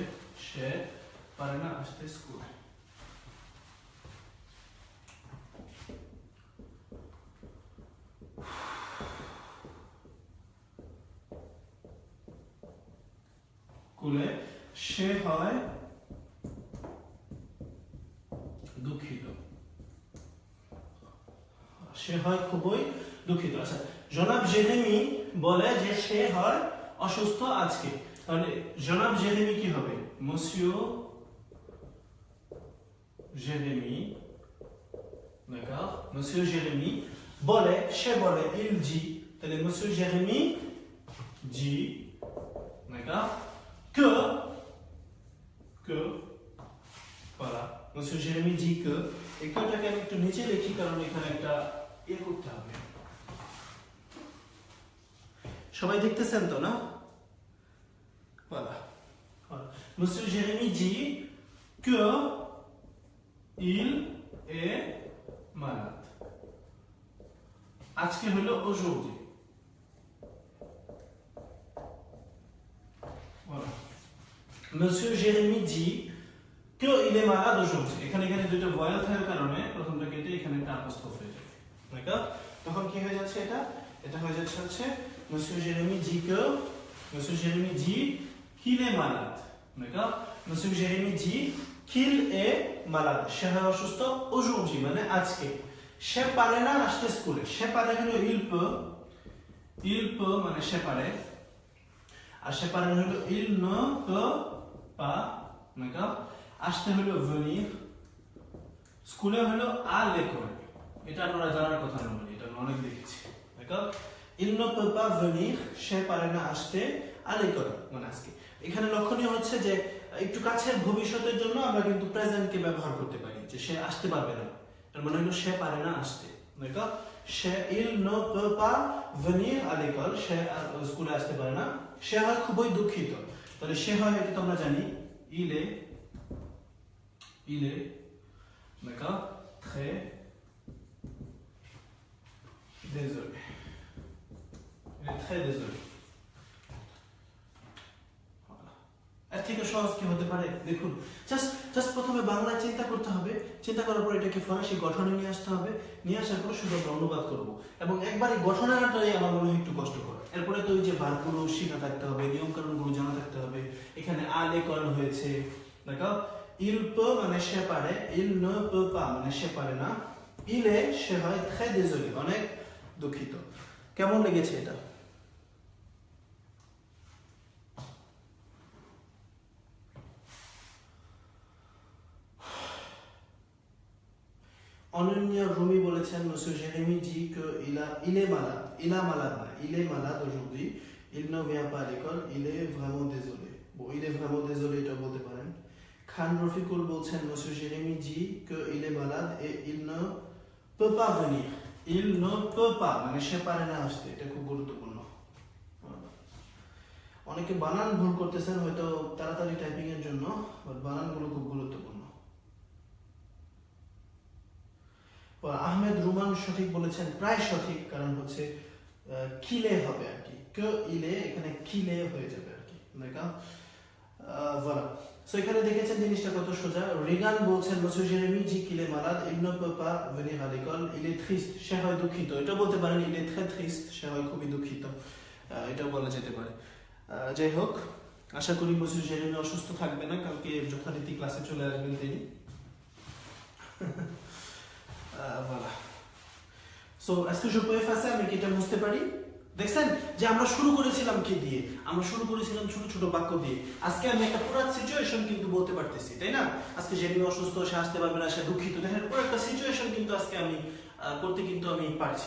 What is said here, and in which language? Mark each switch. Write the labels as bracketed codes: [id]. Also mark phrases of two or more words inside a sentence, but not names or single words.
[bn] সে পারে না আসতে স্কুলে। সে হয় দুঃখিত। সে হয় খুবই দুঃখিত। আচ্ছা, জনাব জেরেমি বলে যে সে হয় অসুস্থ আজকে। তাহলে জনাব জেরেমি কি হবে? মসিও জেরেমি। d'accord, monsieur Jérémy বলে, সে বলে, [fr] il dit, তাহলে monsieur Jérémy dit, d'accord, que voilà, monsieur Jérémy dit que, et que [bn] টাকে আমি একটু নিচে লিখি কারণ এখানে একটা করতে হবে। সবাই দেখতেছেন তো না? [fr] voilà, monsieur Jérémy dit que il est malade. [bn] আজকে হলো [fr] aujourd'hui. Voilà. Monsieur Jérémy dit que il est malade aujourd'hui. [bn] এখানে দুটো ভয়েল থাকার কারণে প্রথমটা কেটে এখানে একটা apostrophe হয়ে যাবে। d'accord? তখন কি হয়ে যাচ্ছে এটা? এটা হয়ে যাচ্ছে [fr] Monsieur Jérémy dit que, Monsieur Jérémy dit qu'il est malade. d'accord? Monsieur Jérémy dit qu'il est malade. [bn] সে হয় অসুস্থ aujourd'hui মানে আজকে। সে পারে না আসতে স্কুলে। সে পারে হলো [fr] il peut [bn] মানে সে পারে, আর সে পারে না হলো [fr] il ne peut pas, d'accord? [bn] আসতে হলো venir, স্কুলে হলো [fr] à l'école। [bn] এটা আপনারা জানার কথা না, এটা আমরা অনেক দেখেছি। [fr] d'accord? il ne peut pas venir, [bn] সে পারে না আসতে [fr] à l'école [bn] মানে আজকে। এখানে লক্ষণীয় হচ্ছে যে একটু কাছের ভবিষ্যতের জন্য আমরা কিন্তু প্রেজেন্টকে ব্যবহার করতে পারি, যে সে আসতে পারবে না, তার মানে হলো সে পারে না আসতে। [fr] d'accord? সে il ne peut pas venir à l'école, [bn] সে স্কুলে আসতে পারে না। সে হয় খুবই দুঃখিত। তাহলে সে হয় এটা তো আমরা জানি, [fr] il est d'accord, très désolé, il est très désolé। [bn] এর থেকে সহজ কি হতে পারে? দেখুন, জাস্ট প্রথমে বাংলা চিন্তা করতে হবে, চিন্তা করার পর এটাকে ফরাসি গঠনে নিয়ে আসতে হবে, নিয়ে আসার পর শুধু আমরা অনুবাদ করব। এবং একবার এই গঠনাটাই আমার মনে হয় একটু কষ্টকর। এরপরে তো ওই যে ভার্বগুলো শেখা থাকতে হবে, নিয়ম কানুনগুলো জানা থাকতে হবে। এখানে [fr] à l'école [bn] হয়েছে, দেখো, [fr] il peut [bn] মানে সে পারে, [fr] il ne peut pas [bn] মানে সে পারে না, [fr] il est [bn] সে হয় [fr] très désolé [bn] অনেক দুঃখিত। কেমন লেগেছে এটা? অনন্যা রুমি বলেছেন [fr] monsieur Jérémy dit que il est malade. Il est malade aujourd'hui. Il ne vient pas à l'école. Il est vraiment désolé. Bon, il est vraiment désolé [bn] এটা বলতে পারেন। [fr] খান রফিকুল বলছেন monsieur Jérémy dit que il est malade et il ne peut pas venir. Il ne peut pas [bn] মানে সে পারে না আসতে, এটা খুব গুরুত্বপূর্ণ। অনেকে বানান ভুল করতেছেন হয়তো তাড়াতাড়ি টাইপিং এর জন্য, বাট বানানগুলো খুব গুরুত্বপূর্ণ। আহমেদ রুমান সঠিক বলেছেন, প্রায় সঠিক, কারণ হচ্ছে কিলে হবে আর কি, কে ইলে এখানে কিলে হয়ে যাবে আর কি। [fr] d'accord? voilà, [bn] সো এখানে দেখেছেন জিনিসটা কত সোজা। [fr] রিগান বলছেন monsieur Jérémy dit qu'il est malade, il ne peut pas venir à l'école, il est triste, [bn] সে হয় দুঃখিত। এটা বলতে পারেন [fr] il est très triste, [bn] সে হয় খুবই দুঃখিত, এটাও বলা যেতে পারে। যাই হোক, আশা করি monsieur Jérémy অসুস্থ থাকবে না, কালকে যথারীতি ক্লাসে চলে আসবেন তিনি। voilà. [fr] So, est-ce que je peux effacer [bn] আমি কি এটা বুঝতে পারি? দেখছেন যে আমরা শুরু করেছিলাম কি দিয়ে? আমরা শুরু করেছিলাম ছোট ছোট বাক্য দিয়ে। আজকে আমি একটা পুরো সিচুয়েশন কিন্তু বলতে পারতেছি, তাই না? আজকে জেরিমি অসুস্থ, সে আসতে পারবে না, সে দুঃখিত, দেখেন পুরো একটা সিচুয়েশন কিন্তু আজকে আমি করতে কিন্তু আমি পারছি।